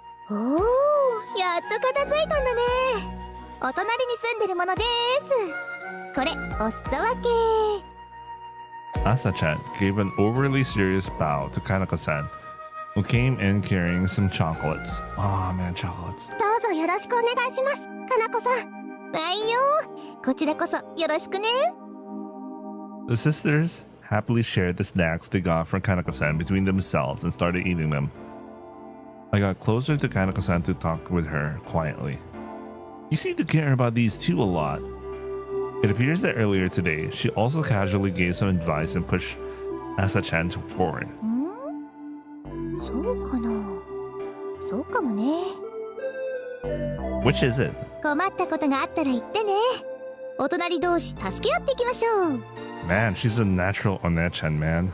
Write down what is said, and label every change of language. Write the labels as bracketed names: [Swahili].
[Japanese] おお、やっと片付いたんだね。お隣に住んでるものです。これ、お裾分け。 [English] Asa-chan gave an overly serious bow to Kanaka-san, who came in carrying some chocolates. Oh man, chocolates. [Japanese] どうぞよろしくお願いしますかなこさんはいよ。こちらこそよろしくね。 [English] The sisters happily shared the snacks they got from Kanaka-san between themselves and started eating them. I got closer to Kanaka-san to talk with her quietly. You seem to care about these two a lot. It appears that earlier today, she also casually gave some advice and pushed Asa-chan forward. [Japanese] そうかな。そうかもね。 [English] Which is it? [Japanese] 困ったことがあったら言ってね。お隣同士助け合っていきましょう。 [English] Man, she's a natural Onet-chan, man.